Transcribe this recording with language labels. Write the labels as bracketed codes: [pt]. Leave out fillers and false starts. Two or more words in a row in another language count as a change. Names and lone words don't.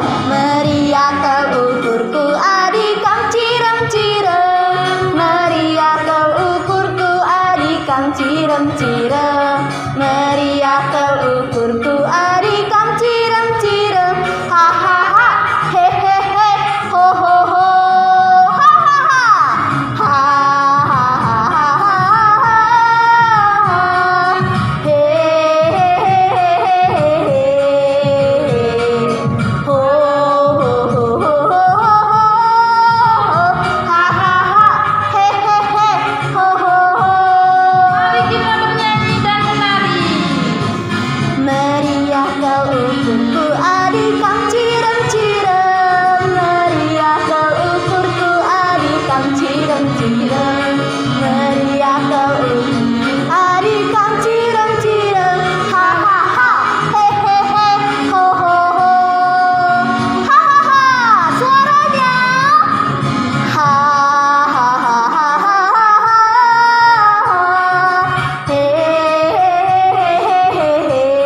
[btx] Meriah kelukurku adikam cirem-cirem. Meriah kelukurku adikam cirem-cirem. Meriah kelukurku adikam cirem-cirem. Ha ha ha, he he he, ho ho ho, ha ha ha, ha ha ha ha, he he he he, ho ho ho ho ho, ha ha ha, he he he, ho ho ho. [id] Mari kita bernyanyi dan menari. [btx] Meriah kelukurku adikam cirem-cirem. Meriah kelukurku adikam cirem-cirem. Meriah kelukurku adikam cirem-cirem. Ha ha ha, he he he, ho ho ho. Ha ha ha, suaranya. Ha ha ha ha ha ha. He he he he.